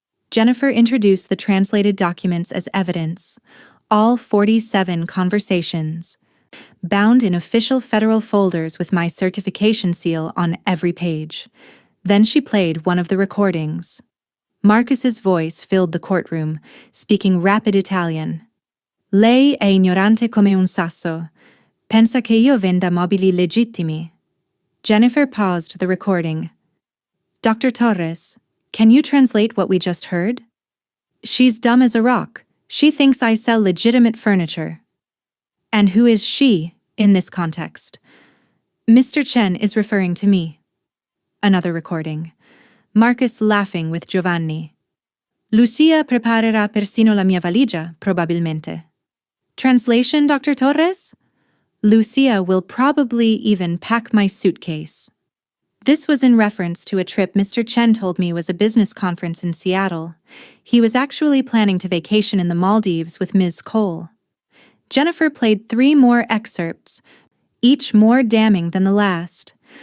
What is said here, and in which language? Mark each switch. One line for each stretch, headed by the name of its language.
English: Jennifer introduced the translated documents as evidence, all 47 conversations, bound in official federal folders with my certification seal on every page. Then she played one of the recordings. Marcus's voice filled the courtroom, speaking rapid Italian.
Italian: Lei è ignorante come un sasso. Pensa che io venda mobili legittimi.
English: Jennifer paused the recording. Dr. Torres, can you translate what we just heard? She's dumb as a rock. She thinks I sell legitimate furniture. And who is she in this context? Mr. Chen is referring to me. Another recording. Marcus laughing with Giovanni.
Italian: Lucia preparerà persino la mia valigia, probabilmente.
English: Translation, Dr. Torres? Lucia will probably even pack my suitcase. This was in reference to a trip Mr. Chen told me was a business conference in Seattle. He was actually planning to vacation in the Maldives with Ms. Cole. Jennifer played 3 more excerpts, each more damning than the last.